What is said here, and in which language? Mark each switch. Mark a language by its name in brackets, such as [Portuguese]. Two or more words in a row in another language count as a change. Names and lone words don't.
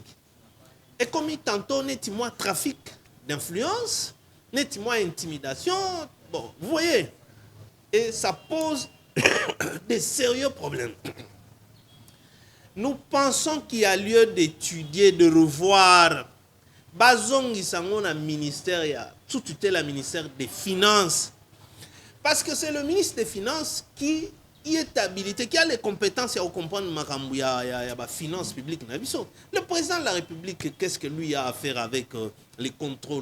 [French] Et comme tantôt, n'est-il trafic d'influence, n'est-il intimidation. Bon, vous voyez. Et ça pose des sérieux problèmes. Nous pensons qu'il y a lieu d'étudier, de revoir. [Lingala] Bazongi sango na [French] ministère, sous tutelle la ministère des Finances. Parce que c'est le ministre des Finances qui est habilité, qui a les compétences à comprendre la finance publique. Le président de la République, qu'est-ce que lui a à faire avec les contrôles?